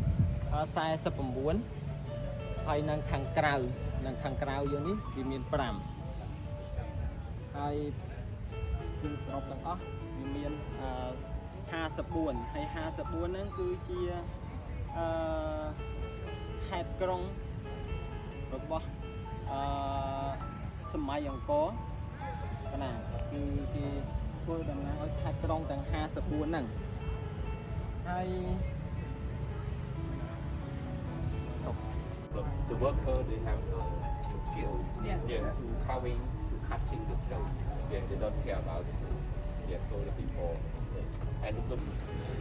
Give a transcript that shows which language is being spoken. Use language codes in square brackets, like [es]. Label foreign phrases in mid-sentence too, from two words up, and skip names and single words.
[km] 49 ហើយនៅខាងក្រៅយើងនេះវាមាន5ហើយគឺប្រពទាំងអស់វាមាន54ហើយ54ហ្នឹងគឺជាខេត្តក្រុងរបស់សម័យអង្គរណាគឺគេធ្វើដំណើរឲ្យខេត្តក្រុងទាំង54ហ្នឹងហើយ [en] The worker they have the skill to carving to cutting the stone they don't care about it so the people and the